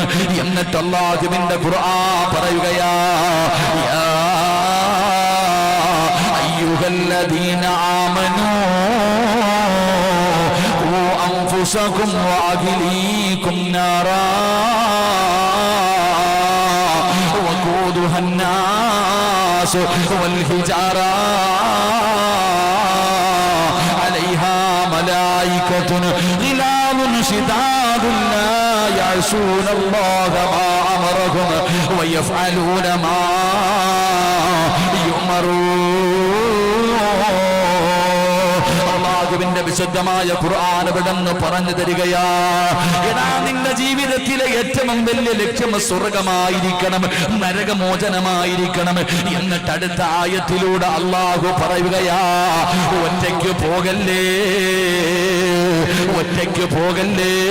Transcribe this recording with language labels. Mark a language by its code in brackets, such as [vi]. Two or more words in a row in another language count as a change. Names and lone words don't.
[ml] എന്നിട്ട് അല്ലാഹുവിന്റെ ഖുർആൻ പറയുകയാ, [ar] يا أيها الذين آمنوا قوا أنفسكم وأهليكم نارا وقودها الناس والحجارة غلال شداد لا يعصون الله ما أمرهم ويفعلون ما يؤمرون. [ml] അല്ലാഹുവിന്റെ വിശുദ്ധമായ ഖുർആൻ എവിടെന്ന് പറഞ്ഞു തരികയാ, എടാ നിന്റെ ജീവിതത്തിലെ ഏറ്റവും വലിയ ലക്ഷ്യം സ്വർഗമായിരിക്കണം, നരകമോചനമായിരിക്കണം. എന്നിട്ട് അടുത്ത ആയത്തിലൂടെ അല്ലാഹു പറയുകയാ, ഒറ്റയ്ക്ക് പോകല്ലേ, ഒറ്റയ്ക്ക് പോകല്ലേ.